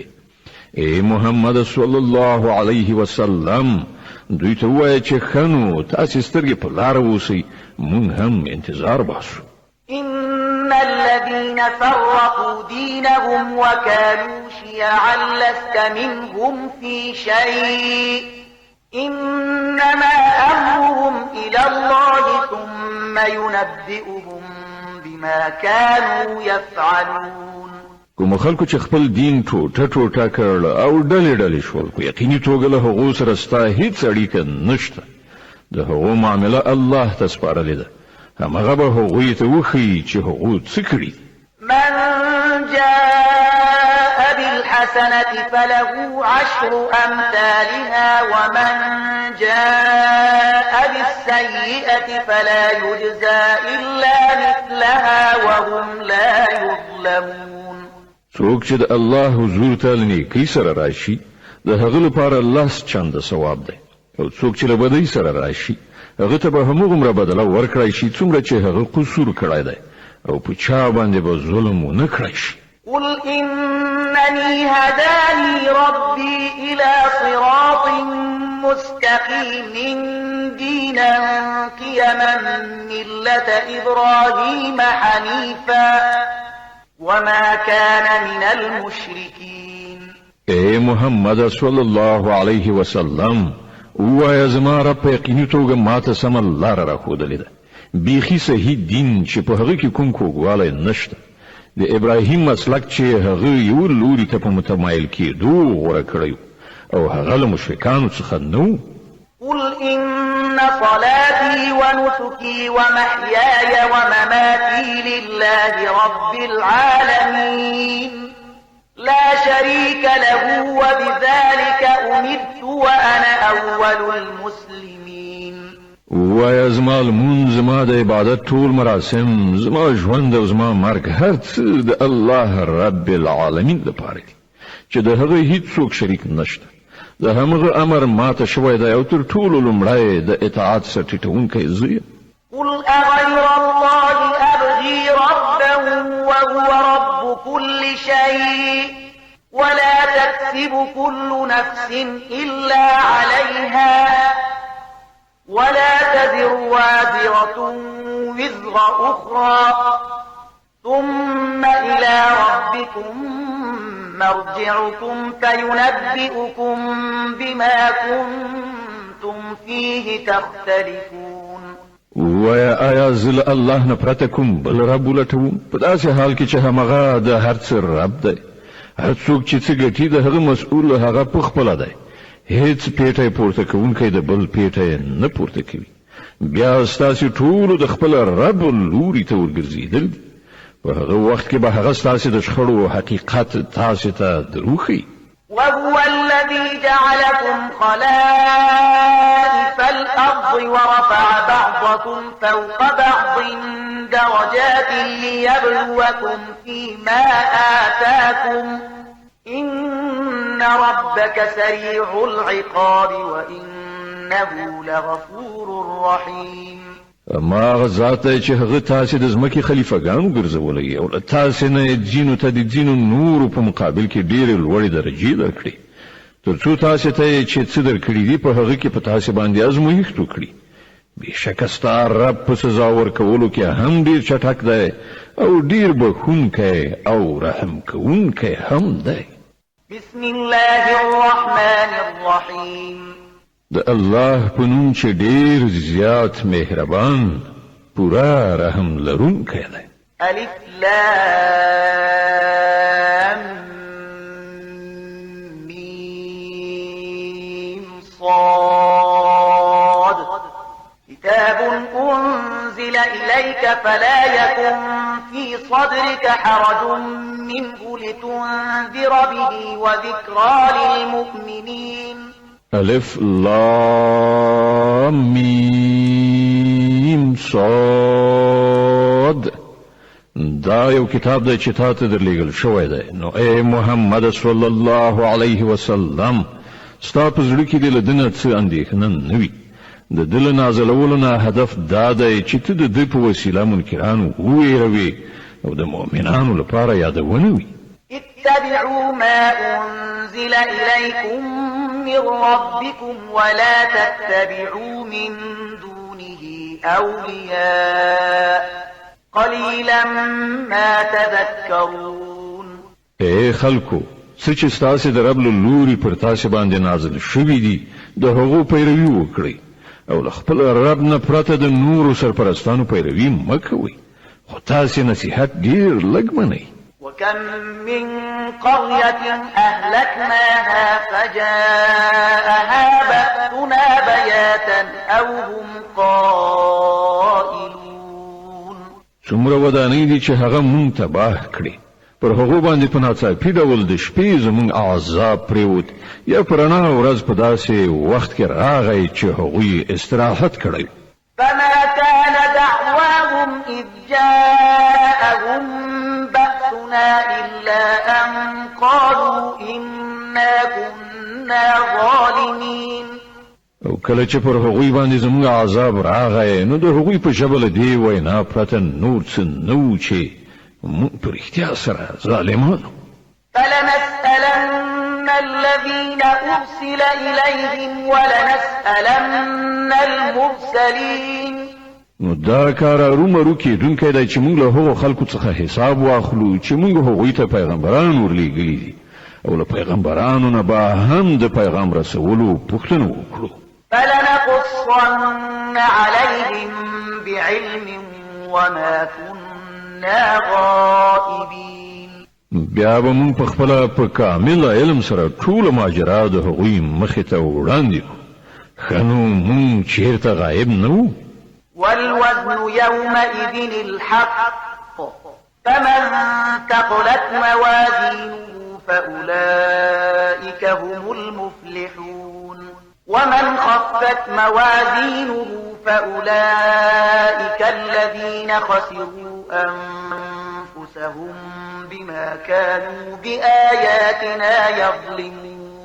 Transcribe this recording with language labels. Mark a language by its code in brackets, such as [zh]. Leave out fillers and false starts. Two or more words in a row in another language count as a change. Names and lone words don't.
[ps] ای محمد [ar] صلی الله علیه وسلم [ps] دوی ته ووایه چې ښه نو تاسې سترګې په لاره اوسئ موږ هم انتظار باسو. [ar] إن الذين الذين فرقوا دينهم وكانوا شيعا لست منهم في شيء إنما أمرهم إلى الله ثم ينبئهم بما كانوا يفعلون. [ps] کوم خلکو چې خپل دین ټوټه کړل او ډلې شول، په یقیني توګه له هغو سره ستا هیڅ اړیکه نشته. د هغو معامله الله ته سپارلې ده، همغه به هغوی ته وښیي چې هغو څه کړي. [ar] من جاء بالحسنة فله 10 أمثالها ومن جاء بالسيئة فلا يجزى إلا مثلها وهم لا يظلمون. [ps] څوک چې د الله حضور ته نیکی سره راشي، د هغه لپاره 10 چنده ثواب دی، او څوک چې له بدۍ سره راشي هغه ته به همغومره بدله ورکړای شي څومره چې هغه قصور کړی دی، او په چا باندې به ظلم ونه کړی شي. [ar] قل إنني هداني ربي إلى صراط مستقيم دينا قيما ملة إبراهيم حنيفا وما كان من المشركين. [ps] اے محمد [ar] صلی الله علیه وسلم، [ps] وایا زما رب په یقیني توګه ماته سمه لاره راښودلې ده، بیخي صحیح دین چې په هغه کې کوم کوږوالی نشته. د ابراهیم مسلک چې هغه یو لوري ته په متمایل کېدو غوره کړی او هغه له مشرکانو څخه نه و. [ar] قل إن صلاتي ونسكي ومحياي ومماتي لله رب العالمين لا شريك له وبذلك أمرت وأنا أول المسلمين. [ps] وایا زما لمونځ، زما د عبادت ټول مراسم، زما ژوند او زما مرګ هر څه د الله [ar] رب العالمین [ps] لپاره دي چې د هغه هیڅوک شریک نشته. د همغه امر ماته شوی دی او تر ټولو لومړی د اطاعت سره ټیټونکی زه یم. [ar] قل أغير الله أبغي ربا وهو رب كل شيء ولا تكسب كل نفس إلا عليها ولا تزر وازرة وزر أخرى ثم إلى ربكم مرجعكم فينبئكم بما كنتم فيه تختلفون. [ps] وایا آیا زل الله نه پرته کوم بل رب ولټوم په داسې حال کې چې همغه د هر څه رب دی، هر څوک چې څه ګټي د هغه مسؤل هغه په خپله دی، هیڅ پیټی پورته کوونکی د بل پیټی نه پورته کوي. بیا ستاسې ټولو د خپل رب لوري ته ورګرځېدل دي، په هغه وخت کې به هغه ستاسې د شخړو حقیقت تاسې ته دروښیي. [ar] وهو الذي جعلكم خلائف الأرض ورفع بعضكم فوق بعض درجات ليبلوكم فيما آتاكم إن ربك سريع العقاب وإنه لغفور رحيم. [ps] ما غزاته چې هغه تاسې د ځمکې خلیفګانو ګرځولې او له تاسې نه ځینو ته د ځینو نورو په مقابل کې ډېرې لوړې درجې درکړي، تر څو تاسې ته چې څه درکړي دي په هغه کې په تاسې باندې ازمویښت وکړي. بېشکه ستا رب په سزا ورکولو کې هم ډېر چټک دی او ډېر بخښونکی او رحم کوونکی هم دی. [ar] بسم الله الرحمن الرحيم. [ps] د الله په نوم چې ډېر زیات مهربان پورا رحم لرونکی دی. [ar] الف لام میم صاد كتاب أنزل إليك فلا يكن في صدرك حرج منه لتنذر به وذكرى للمؤمنين. الف لام میم صاد. [ps] دا یو کتاب دی چې تا ته درلیږل شوی دی، نو ای محمد [ar] صلی الله علیه وسلم [ps] ستا په زړه کې دې له ده نه څه اندېښنه نه وي. د ده له نازلولو نه هدف دا دی چې ته د ده په وسیله منکران وویروې او د مؤمنانو لپاره یادونه وي. [ar] اتبعوا ما أنزل إليكم من ربكم ولا تتبعوا من دونه أولياء قليلا ما تذكرون. [ps] اے خلکو څه چې ستاسو د رب له لوري پر تاسو باندې نازل شوي دي د هغو پیروي وکړئ او له خپل رب نه پرته د نورو سرپرستانو پیروي مه کوئ خو تاسو نصیحت ډیر لږ منئ. [ar] وكم من قرية أهلكناها فجاءها بأسنا بياتا أو هم قائلون. [ps] څومره ودانۍ دي چې هغه مونږ تباه کړي پر هغو باندې په ناڅاپي ډول د شپې زمونږ عذاب پریوت یا پر رڼا ورځ په داسې وخت کې راغی چې هغوی استراحت کړی. [ar] فما كان دعواهم إذ جاءهم بأسنا إلا أن قالوا إنا كنا ظالمين. [ps] او کله چې پر هغوی باندې زموږ عذاب راغی نو د هغوی په ژبه له دې وینا پرته نور څه نه و چې موږ په رښتیا سره ظالمانو. [ar] فلنسألن الذين أرسل إليهم ولنسألن المرسلين. [ps] نو دا کار ارومرو کېدونکی دی چې موږ له هغو خلکو څخه حساب واخلو چې موږ هغوی ته پیغمبران ورلیږلي دي او له پیغمبرانو نه به هم د پیغام رسولو پوښتنه وکړو. [ar] فلنقصن عليهم بعلم وما كنا غائبين. [ps] بیا به موږ په خپله په کامل علم سره ټوله ماجرا د هغوی مخې ته وړاندې کړو. ښه نو موږ چېرته غایب نه وو. [ar] والوزن يومئذ الحق فمن ثقلت موازينه فأولئك هم المفلحون ومن خفت موازينه فأولئك الذين خسروا أنفسهم بما كانوا بآياتنا يظلمون.